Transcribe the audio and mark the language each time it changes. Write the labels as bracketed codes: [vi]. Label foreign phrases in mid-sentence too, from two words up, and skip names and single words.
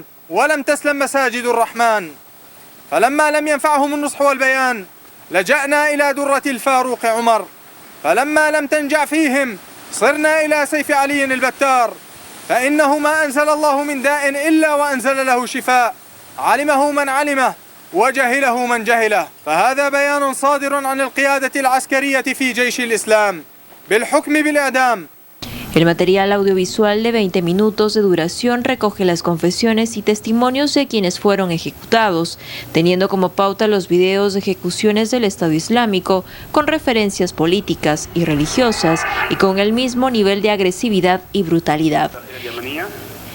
[ar] ولم تسلم مساجد الرحمن فلما لم ينفعهم النصح والبيان لجأنا إلى درة الفاروق عمر فلما لم تنجع فيهم صرنا إلى سيف علي البتار فإنه ما أنزل الله من داء إلا وأنزل له شفاء علمه من علمه وجهله من جهله فهذا بيان صادر عن القيادة العسكرية في جيش الإسلام بالحكم بالإعدام. [es] El material audiovisual de 20 minutos de duración recoge las confesiones y testimonios de quienes fueron ejecutados, teniendo como pauta los videos de ejecuciones del Estado Islámico con referencias políticas y religiosas y con el mismo nivel de agresividad y brutalidad.